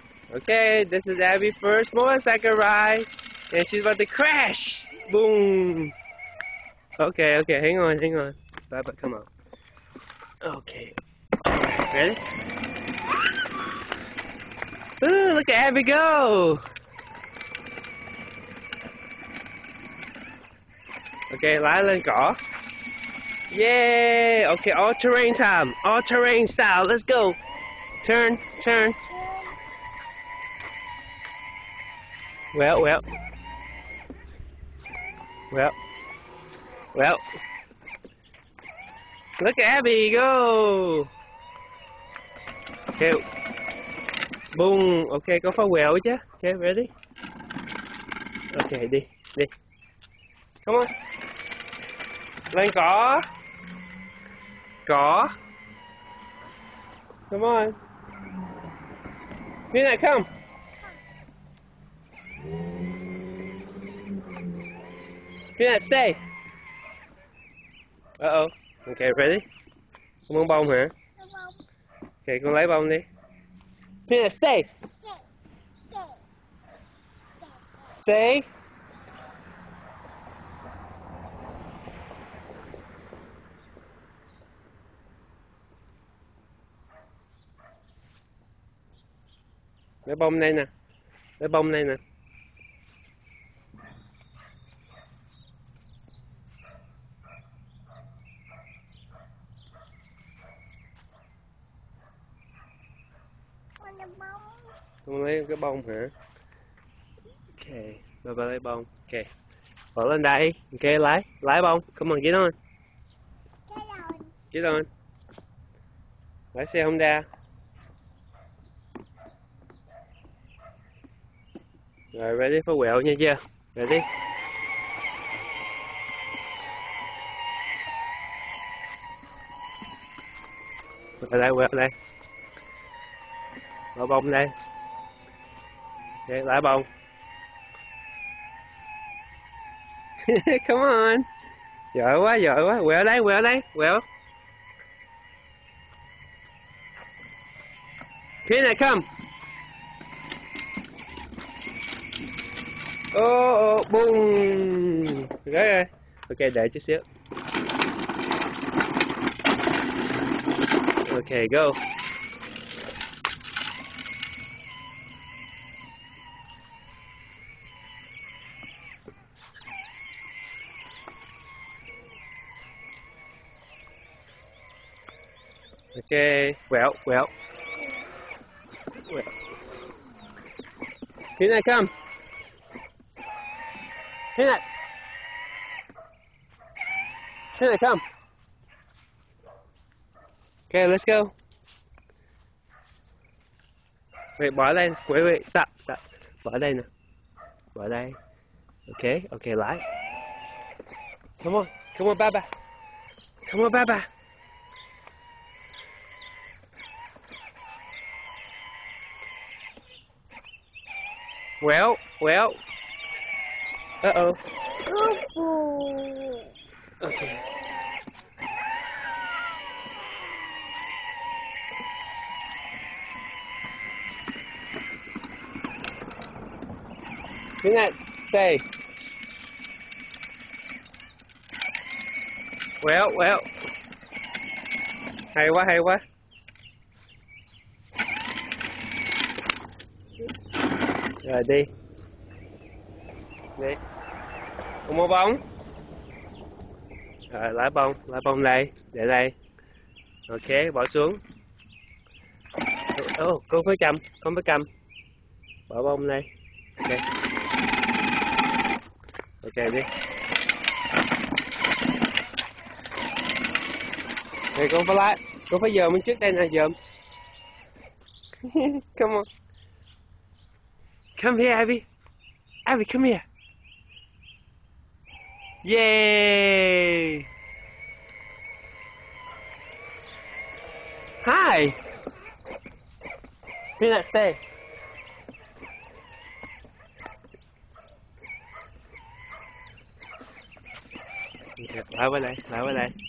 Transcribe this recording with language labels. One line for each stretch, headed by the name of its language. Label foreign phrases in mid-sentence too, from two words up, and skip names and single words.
English: Okay, this is Abby's first motorcycle ride, and she's about to crash. Boom. Okay, hang on. Baba, come on. Okay. Alright, ready? Ooh, look at Abby go.
Vietnamese: Okay, lái lên cỏ.
English: Yeah. Okay, all terrain time. All terrain style. Let's go. Turn. Well. Look at Abby go. Okay. Boom.
Vietnamese: Okay, có phá quẹo chứ.
English: Okay, ready? Okay,
Vietnamese: đi.
English: Come on.
Vietnamese: Lên cỏ.
English: Come on. Peanut, come. Peanut, stay. Uh-oh. Okay, ready?
Vietnamese: Con muốn bông hả? Okay, con lấy bông đi.
English: Peanut, stay. Stay.
Vietnamese: Lấy bông đây nè. Con lấy cái bông hả? Ok, bà lấy bông. Ok, bỏ lên đây. Ok, lái bông.
English: Come on, get on. Get on.
Vietnamese: Lái xe Honda. Rồi,
English: ready for
Vietnamese: quẹo nha chưa? Ready? Quẹo đây. Bỏ bông đây. Ok, lái bông.
English: Come on.
Vietnamese: Giỏi quá. Quẹo đây. Phía này come.
English: Boom. Rồi.
Vietnamese: Ok, để chút xíu.
English: Ok, go.
Vietnamese: Ok, quẹo.
English: Here I come. Here I come. Okay, let's go. Wait,
Vietnamese: bỏ đây.
English: Wait, stop.
Vietnamese: Bỏ đây nè. Bỏ đây. Ok, lái.
English: Come on, Baba. Well. Uh-oh. Okay. Good night. Stay. Well.
Vietnamese: Hay quá. Rồi đi. Con mua bông. Rồi lái bông đây, để đây. Ok, bỏ xuống. Con phải cầm. Bỏ bông đây. Ok đi. Rồi con phải lái, con phải dòm bên trước đây nè, dòm.
English: Come on. Come here, Abby. Abby, come here. Yay! Hi. Peanut, stay.
Vietnamese: Lại qua đây.